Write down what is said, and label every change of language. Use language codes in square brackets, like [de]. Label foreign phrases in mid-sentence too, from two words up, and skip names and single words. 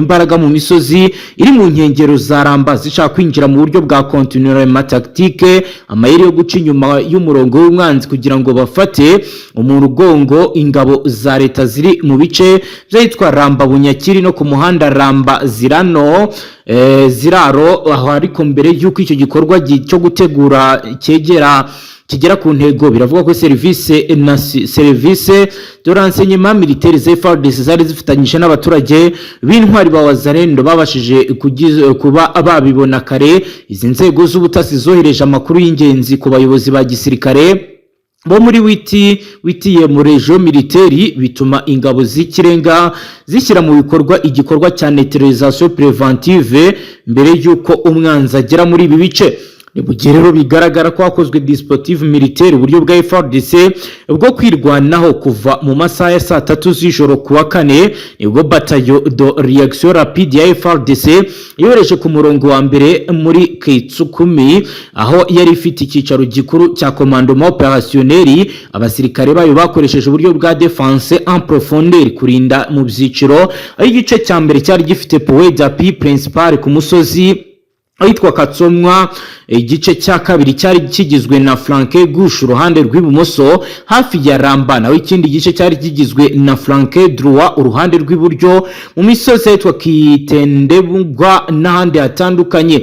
[rw] imbaraga mu misozi iri mu nkengero za Ramba zishaka kwinjira mu buryo bwa [fr] continuellement tactique, [rw] amayeri yo guca inyuma y'umurongo w'umwanzi kugira ngo bafate umurugongo ingabo za leta ziri mu bice byitwa Ramba Bunyakiri no ku muhanda Ramba Ziraro aho ariko mbere y'uko icyo gikorwa cyo gutegura kigera ku ntego. Biravuga ko [fr] service de renseignement militaire [rw] FARDC zari zifatanyije n'abaturage b'intwari ba Wazalendo babashije kuba babibona kare. Izi nzego z'ubutasi zohereje amakuru y'ingenzi ku bayobozi ba gisirikare bo muri witiye mu [fr] region militaire, [rw] bituma ingabo z'ikirenga zishyira mu bikorwa igikorwa cya [fr] neutralisation préventive [rw] mbere y'uko umwanzi agera muri ibi bice. Rero bigaragara ko hakozwe [fr] dispositif militaire [rw] uburyo bwa FARDC bwo kwirwanaho kuva mu masaha ya 3 z'ijoro kuwa kane, nibwo batayo [fr] de réaction rapide [rw] ya FARDC yohereje ku murongo wa mbere muri Kitsukumi aho yari ifite icyicaro gikuru cya [fr] commandement opérationnel. [rw] Abasirikare bayo bakoresheje uburyo bwa [fr] défense en profondeur [rw] kurinda mu byiciro. Igice cya mbere cyari gifite [fr] point d'appui principal [rw] ku musozi ahitwa Katsomwa. Igice cya kabiri cyari kigizwe na [fr] flanke gauche [rw] uruhande rw'ibumoso hafi ya Ramba, naho ikindi gice cyari kigizwe na [fr] flanke droit [rw] uruhande rw'iburyo mu misozi ahitwa Kitendebugwa n'ahandi hatandukanye.